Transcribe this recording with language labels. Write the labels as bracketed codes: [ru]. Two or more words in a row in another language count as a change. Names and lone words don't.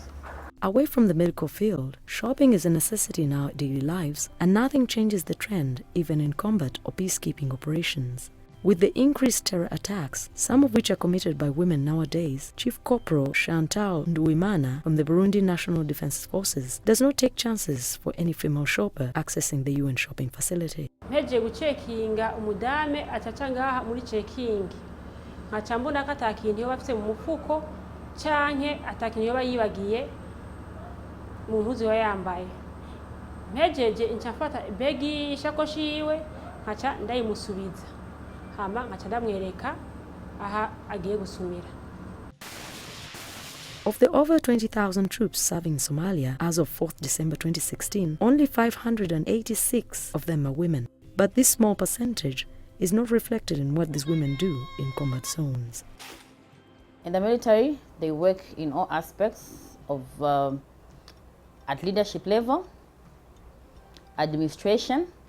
[en] Away from the medical field, shopping is a necessity in our daily lives, and nothing changes the trend even in combat or peacekeeping operations. With the increased terror attacks, some of which are committed by women nowadays, Chief Corporal Chantal Nduwimana from the Burundi National Defense Forces does not take chances for any female shopper accessing the UN shopping facility. [rn] Mpeje gucekinga umudame acaca ngaha muri cekingi nkaca mbona ko atakintu yoba afite mu mufuko canke atakintu yoba yibagiye mu mpuzu yoba yambaye. Mpejeje nca mfata begi ishakoshi yiwe nkaca ndayimusubiza hama nkaca ndamwereka aha agiye gusumira. [en] Of the over 20,000 troops serving in Somalia as of 4th December 2016, only 586 of them are women. But this small percentage is not reflected in what these women do in combat zones. In the military, they work in all aspects of at leadership level, administration.